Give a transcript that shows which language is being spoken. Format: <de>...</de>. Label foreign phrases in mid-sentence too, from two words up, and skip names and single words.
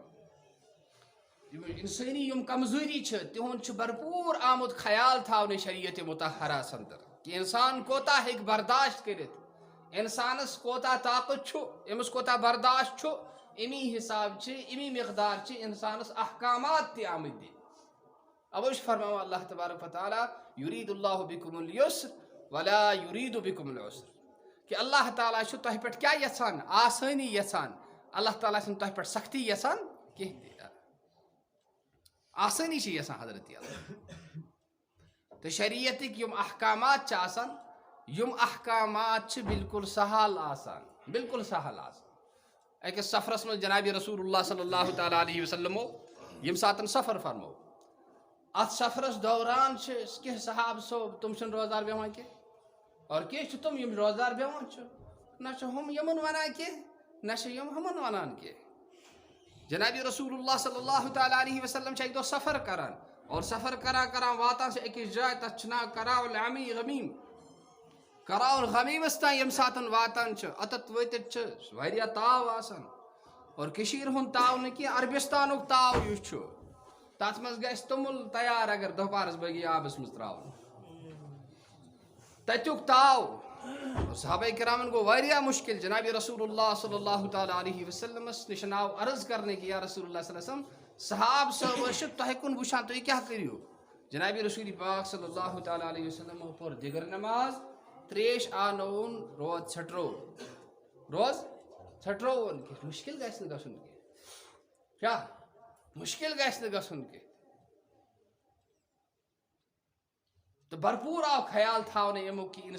<ks>اِنسٲنی یِم کمزوٗری چھِ تِہُنٛد چھُ بھرپوٗر آمُت خیال تھاونہٕ شریعتِ مُطہرس انٛدر کہِ اِنسان کوتاہ ہیٚکہِ برداشت کٔرِتھ اِنسانس کوتاہ طاقت چھُ أمِس کوتاہ برداشت چھُ امی حساب چھِ امی مقدار چھِ اِنسانس احکامات تہِ آمٕتۍ دِنہٕ اوے چھُ فرماوان</ks> <ar>اللہ تبارک وتعالیٰ یُریٖد اللہُ بِکُم الْیُسر ولا یُریٖدُ بِکُم العُسر</ar> <ks>کہ اللہ تعالیٰ چھُ تۄہہِ پٮ۪ٹھ کیٛاہ یژھان آسٲنی یژھان اللہ تعالیٰ چھُنہٕ تۄہہِ پٮ۪ٹھ سختی یژھان کینٛہہ تہِ آسٲنی چھِ یژھان حضرت اللہ تہٕ شریعتٕکۍ یِم احکامات چھِ آسان یِم احکامات چھِ بالکل سہل آسان بالکل سہل آسان أکِس سفرس منٛز جنابِ رسول اللہ</ks> <ar>صلی اللہ تعالیٰ علیہ وسلمو</ar> <ks>ییٚمہِ ساتہٕ سفر فرمو اتھ سفرس دوران چھِ کینٛہہ صحابہٕ صٲب تِم چھِنہٕ روزدار بیٚہوان کینٛہہ اور کینٛہہ چھِ تِم یِم روزدار بیٚہوان چھِ نہ چھِ ہُم یِمن ونان کینٛہہ نہ چھِ یِم ہُمن ونان کینٛہہ جنابِ رسول اللہ</ks> <ar>صلی اللہ تعالیٰ علیہ وسلم</ar> <ks>چھِ اکہِ دۄہ سفر کران اور سفر کران واتان چھِ أکِس جایہِ تتھ چھُ ناو کراول غمیم کراول غمیمس تام ییٚمہِ ساتہٕ واتان چھِ اتتھ وٲتِتھ چھِ واریاہ تاو آسان اور کٔشیٖرِ ہُنٛد تاو نہٕ کینٛہہ عربستانُک تاو یُس چھُ تتھ منٛز گژھِ توٚمُل تیار اگر دُپہرس بٲگی آبس منٛز تراوُن تتیُک تاو صحابہ کرامن گوٚو واریاہ مُشکِل جنابِ رسول اللہ</ks> <ar>صلی اللہ تعالیٰ علیہ وسلمس</ar> <ks>نِش آو عرض کرنہٕ کہِ</ks> <ar>یا رسول اللہ صلی اللہ علیہ وسلم</ar> <ks>صحاب صٲب ٲسۍ چھِ تۄہہِ کُن وٕچھان تُہۍ کیٛاہ کٔرِو جنابِ رسول پاک</ks> <ar>صلی اللہ تعالیٰ علیہ وسلمو</ar> <ks>پوٚر دِگر نماز تریش آنووُن روز ژھٹرووُن کہِ مُشکِل گژھِ نہٕ گژھُن کینٛہہ کیٛاہ مُشکِل گژھِ نہٕ گژھُن کینٛہہ تہٕ بھرپوٗر آو خیال تھاونہٕ امیُک کہِ</ks>